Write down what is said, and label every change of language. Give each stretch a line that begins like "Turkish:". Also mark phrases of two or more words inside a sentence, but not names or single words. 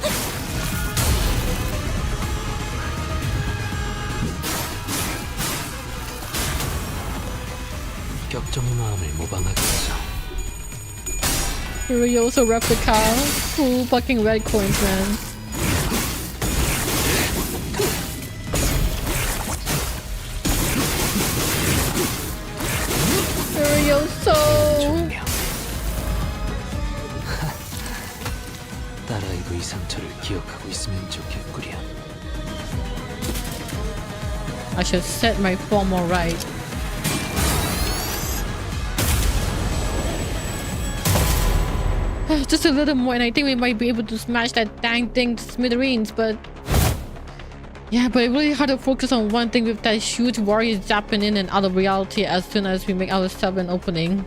Korean: 격정의 마음을 모방하겠어.
English: Furiosa replica. Cool fucking red coins, man. Furiosa.
Korean: 종명. 딸아이도 이 상처를 기억하고 있으면 좋겠구려.
English: I should set my form alright. Just a little more and I think we might be able to smash that dang thing to smithereens, but yeah, but it's really hard to focus on one thing with that huge warrior zapping in and out of reality as soon as we make our sub-an opening.